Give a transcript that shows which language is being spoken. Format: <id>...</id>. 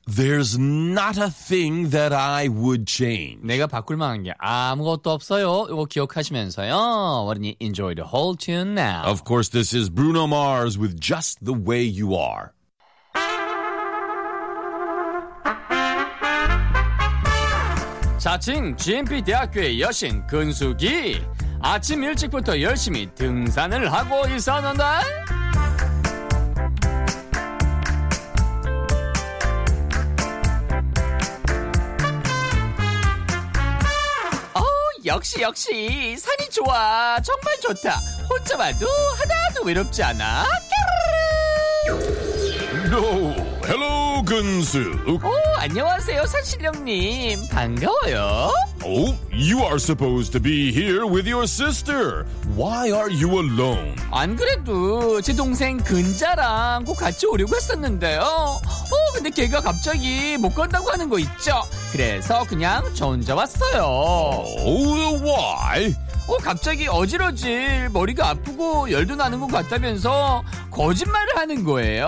<en>There's not a thing that I would change.</en> <ko>내가 바꿀 만한 게 아무것도 없어요. 이거 기억하시면서요.</ko> <en>Why don't you enjoy the whole tune now? Of course, this is Bruno Mars with Just the Way You Are.</en> <ko>자칭 GMP 대학교의 여신 근숙이 아침 일찍부터 열심히 등산을 하고 있었는데 역시 산이 좋아 정말 좋다 혼자 와도 하나도 외롭지 않아</ko> <en>No, hello, 근수</en> <ko>오, 안녕하세요, 산신령님 반가워요</ko> <en>Oh, you are supposed to be here with your sister. Why are you alone?</en> <ko>안 그래도 제 동생 근자랑 꼭 같이 오려고 했었는데요. 어, 근데 걔가 갑자기 못 간다고 하는 거 있죠? 그래서 그냥 저 혼자 왔어요.</ko> <en>Oh, why?</en> <ko>어, 갑자기 어질어질 머리가 아프고 열도 나는 것 같다면서 거짓말을 하는 거예요.</ko>